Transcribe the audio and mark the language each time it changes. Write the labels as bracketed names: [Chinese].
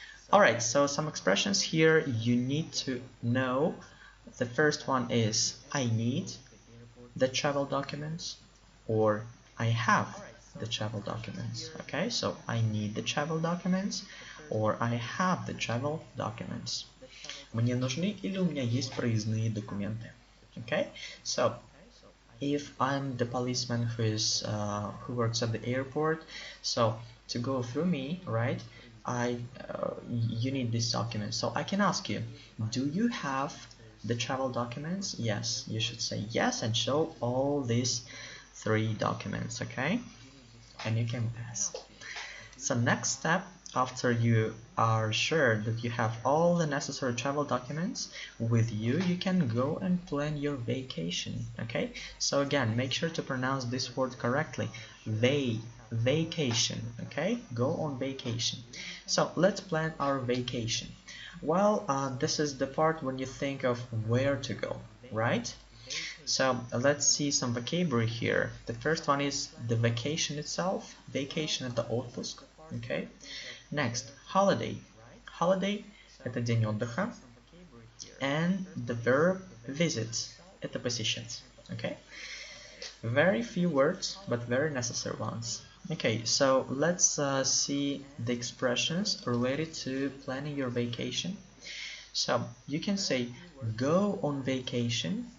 [English] Alright, so some expressions here you need to know. The first one is I need the travel documents, or I have the travel documents. Okay, so I need the travel documents, or I have the travel documents. [Russian] Мне нужны или у меня есть проездные документы. [English] Okay, so if I'm the policeman who works at the airport, so to go through me, right, you need this document. So I can ask you, do you have the travel documents? Yes, you should say yes and show all these three documents. Okay, and you can pass. So next step, after you are sure that you have all the necessary travel documents with you, you can go and plan your vacation. Okay, so again, make sure to pronounce this word correctly. Vacation. Okay, go on vacation. So let's plan our vacation. Well, this is the part when you think of where to go, right? So let's see some vocabulary here. The first one is the vacation itself. [Russian] Vacation – это отпуск. [English] Okay. Next, holiday. [Russian] Holiday – это день отдыха. [English] And the verb visit – [Russian] это посещать. [English] Okay. Very few words, but very necessary ones. Okay, so let's see the expressions related to planning your vacation. So you can say go on vacation.